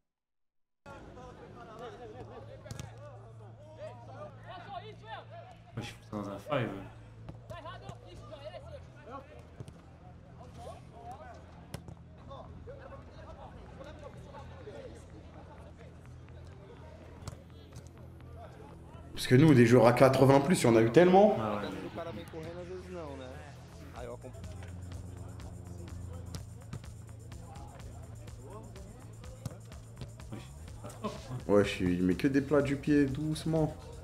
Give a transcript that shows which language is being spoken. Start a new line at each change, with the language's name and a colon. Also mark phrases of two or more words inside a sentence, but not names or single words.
French: Moi, je suis dans un 5. Parce que nous, des joueurs à 80 plus, il y en a eu tellement. Ah ouais.
Portuguese: O cara vem correndo, às vezes não, né? Aí eu acompanho.
French: Ouais, il met que des plats du pied, doucement.